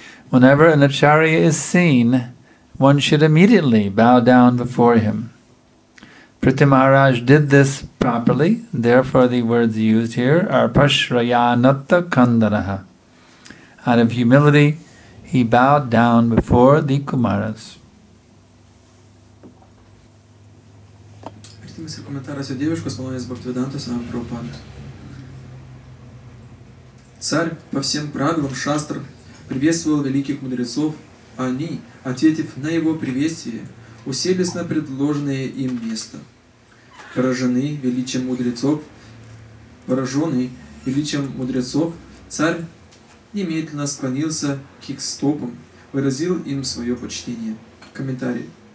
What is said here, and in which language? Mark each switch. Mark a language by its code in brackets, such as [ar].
[en] Whenever an acharya is seen, one should immediately bow down before him. Prithu Maharaj did this properly, therefore the words used here are Pashrayanatta Kandaraha. Out of humility, he bowed down before the Kumaras. [lt] Vertimas ir komentaras dieviškos malonės Bhaktivedantos Swami Prabhupada. [ru] Царь по всем правилам шастр приветствовал великих мудрецов, а они, ответив на его приветствие, уселись на предложенное им место. Пораженный величием мудрецов, царь немедленно склонился к их стопам, выразил им свое почтение. Комментарий.